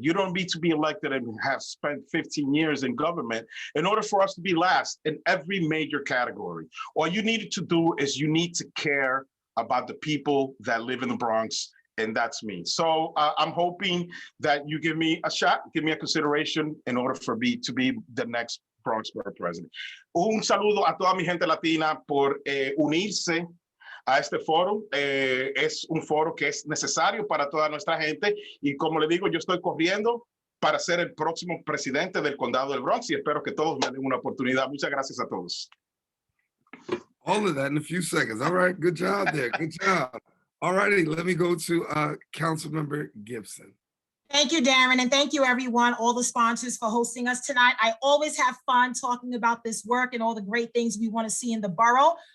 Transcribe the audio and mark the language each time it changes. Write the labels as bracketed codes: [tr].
[en] You don't need to be elected and have spent 15 years in government in order for us to be last in every major category. All you need to do is you need to care about the people that live in the Bronx, and that's me. So I'm hoping that you give me a shot, give me a consideration in order for me to be the next Bronx Borough President. [es] Un saludo a toda mi gente latina por unirse a este foro. Es un foro que es necesario para toda nuestra gente y como le digo, yo estoy corriendo para ser el próximo presidente del condado del Bronx y espero que todos me den una oportunidad. Muchas gracias a todos. [en] All of that in a few seconds. All right, good job there. Good job. All righty, let me go to Councilmember Gibson. Thank you, Darren, and thank you, everyone, all the sponsors for hosting us tonight. I always have fun talking about this work and all the great things we want to see in the borough.